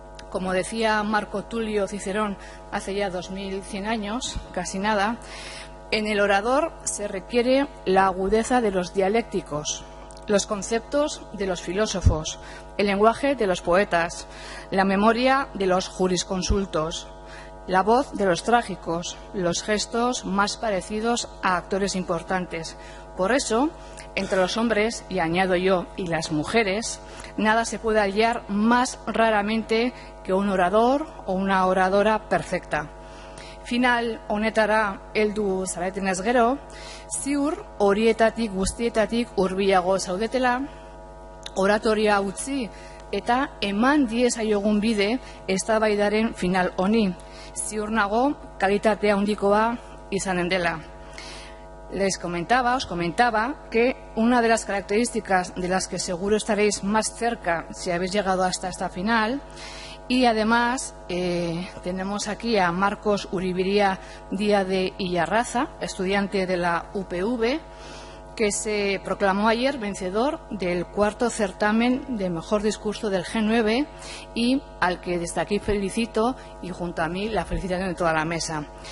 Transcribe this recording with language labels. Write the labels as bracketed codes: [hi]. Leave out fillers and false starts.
[es] Como decía Marco Tulio Cicerón hace ya 2100 años, casi nada, en el orador se requiere la agudeza de los dialécticos, los conceptos de los filósofos, el lenguaje de los poetas, la memoria de los jurisconsultos, la voz de los trágicos, los gestos más parecidos a actores importantes. Por eso, entre los hombres, y añado yo, y las mujeres, nada se puede hallar más raramente que un orador o una oradora perfecta. [eu] Final honetara heldu zaretenez gero, ziur horietatik guztietatik hurbilago zaudetela, oratoria utzi eta eman diezaiogun bide eztabaidaren final honi. Ziur nago kalitatea handikoa izanen dela. [es] Os comentaba que una de las características de las que seguro estaréis más cerca si habéis llegado hasta esta final, y además tenemos aquí a Marcos Uribiría Díaz de Illarraza, estudiante de la UPV, que se proclamó ayer vencedor del 4º certamen de mejor discurso del G9 y al que desde aquí felicito y junto a mí la felicitación de toda la mesa.